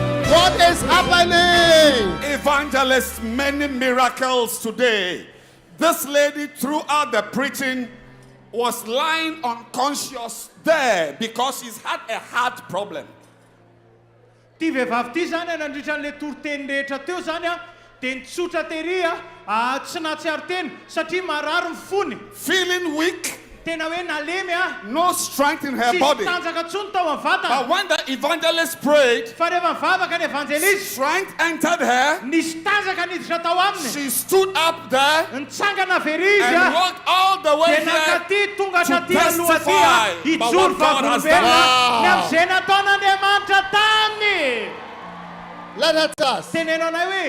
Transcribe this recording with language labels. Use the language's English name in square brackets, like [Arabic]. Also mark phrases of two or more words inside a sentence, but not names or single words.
[English] What is happening? Evangelists, many miracles today. This lady, throughout the preaching, was lying unconscious there because she's had a heart problem. [Malagasy] Ty vehivavy ty zany nandritran'le toroteny rehetra teo zany dia nitsotra tery tsy nahatsiaro teny satria marary ny fony. [English] Feeling weak, [Malagasy] Tena hoe nalemy [English] no strength in her [Malagasy] Tsisy [English] body. [Malagasy] tanjaka tsony tao amin'ny vatana. [English] But when the evangelist prayed, [Malagasy] Fa rehefa mivavaka ny evangelista, [English] strength entered her. [Malagasy] nisy tanjaka niditra tao aminy. [English] She stood up there [Malagasy] Nitsangana very [English] and [Malagasy] izy [English] walked all the way [Malagasy] dia [English] here [Malagasy] nakaty tonga [English] to [Malagasy] taty aloha [English] testify [Malagasy] ty [English] about [Malagasy] ijoro [English] what God has [Malagasy] fahavolobena [English] done. [Malagasy] ny amin'izay nataon'Andriamanitra taminy. [English] Let us ask. [Malagasy] Tenenao anay hoe